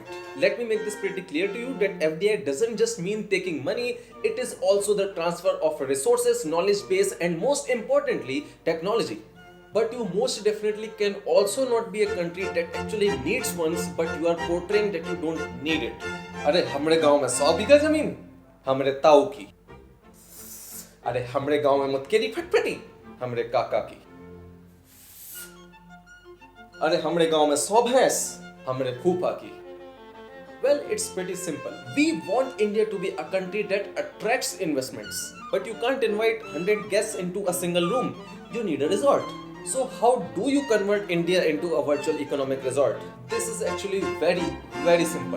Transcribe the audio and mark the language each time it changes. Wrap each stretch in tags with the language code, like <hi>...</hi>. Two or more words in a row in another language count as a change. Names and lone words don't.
<en>Let me make this pretty clear to you that FDI doesn't just mean taking money, it is also the transfer of resources, knowledge base and most importantly, technology. But you most definitely can also not be a country that actually needs funds, but you are portraying that you don't need it.</en> <hi>अरे हमरे गांव में 100 बीघा जमीन, हमरे ताऊ की. अरे हमरे गांव में मटकेरी फटफटी, हमरे काका की. अरे हमरे गांव में 100 भैंस, हमरे फूफा की.</hi> <en>Well, it's pretty simple. We want India to be a country that attracts investments. But you can't invite 100 guests into a single room. You need a resort. So how do you convert India into a virtual economic resort? This is actually very, very simple.</en>